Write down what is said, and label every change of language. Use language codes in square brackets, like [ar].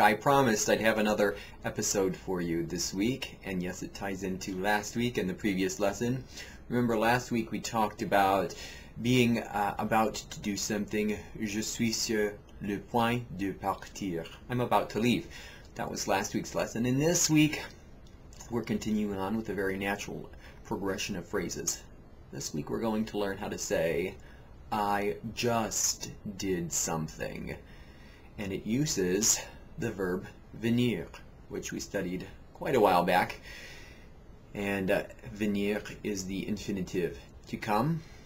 [en] I promised I'd have another episode for you this week, and yes, it ties into last week and the previous lesson. Remember last week we talked about being about to do something. [fr] Je suis sur le point de partir. [en] I'm about to leave. That was last week's lesson, and this week we're continuing on with a very natural progression of phrases. This week we're going to learn how to say I just did something, and it uses the verb venir, which we studied quite a while back, and venir is the infinitive, to come.